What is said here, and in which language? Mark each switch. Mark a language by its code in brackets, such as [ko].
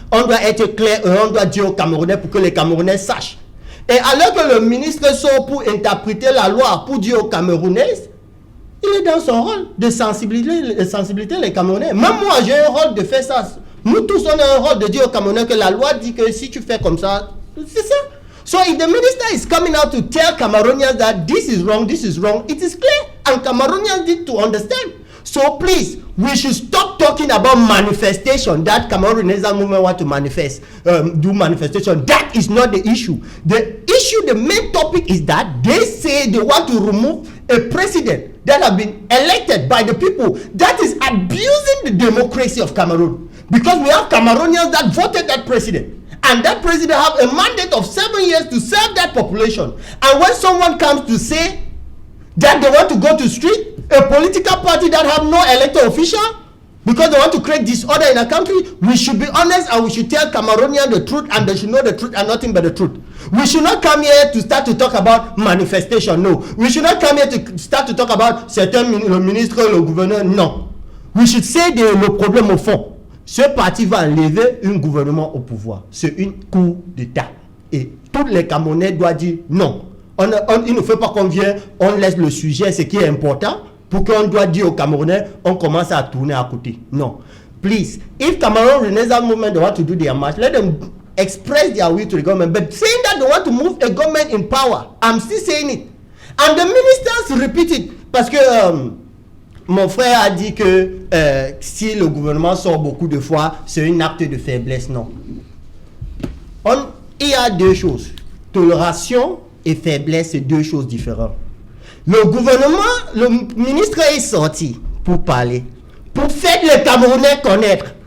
[fr] On doit être clair et on doit dire aux Camerounais pour que les Camerounais sachent. Et alors que le ministre sort pour interpréter la loi, pour dire aux Camerounais, il est dans son rôle de sensibiliser les Camerounais. Même moi, j'ai un rôle de faire ça. Nous tous, on a un rôle de dire aux Camerounais que la loi dit que si tu fais comme ça, c'est ça. [en] So if the minister is coming out to tell Cameroonians that this is wrong, it is clear. And Cameroonians need to understand. So please, we should stop talking about manifestation, that Cameroon Renaissance movement want to manifest, do manifestation. That is not the issue. The issue, the main topic is that they say they want to remove a president that have been elected by the people. That is abusing the democracy of Cameroon. Because we have Cameroonians that voted that president. And that president have a mandate of 7 years to serve that population. And when someone comes to say that they want to go to street, a political party that have no elected official, because they want to create disorder in a country, we should be honest and we should tell Cameroonians the truth, and they should know the truth and nothing but the truth. We should not come here to start to talk about manifestation, no. We should not come here to start to talk about [fr] certains ministres, le gouverneur, non. [en] We should say [fr] le problème au fond. Ce parti va enlever un gouvernement au pouvoir. C'est un coup d'État. Et tous les Camerounais doivent dire non. Il ne faut pas qu'on vienne, on laisse le sujet, ce qui est important, pour qu'on doit dire aux Camerounais, on commence à tourner à côté. Non. [en] Please, if Cameroon Renaissance movement they want to do their march, let them express their will to the government. But saying that they want to move a government in power, I'm still saying it. And the ministers repeat it. [fr] Parce que mon frère a dit que si le gouvernement sort beaucoup de fois, c'est un acte de faiblesse. Non. Il y a deux choses. Tolération et faiblesse, c'est deux choses différentes. Le gouvernement, le ministre est sorti pour parler, pour faire les Camerounais connaître.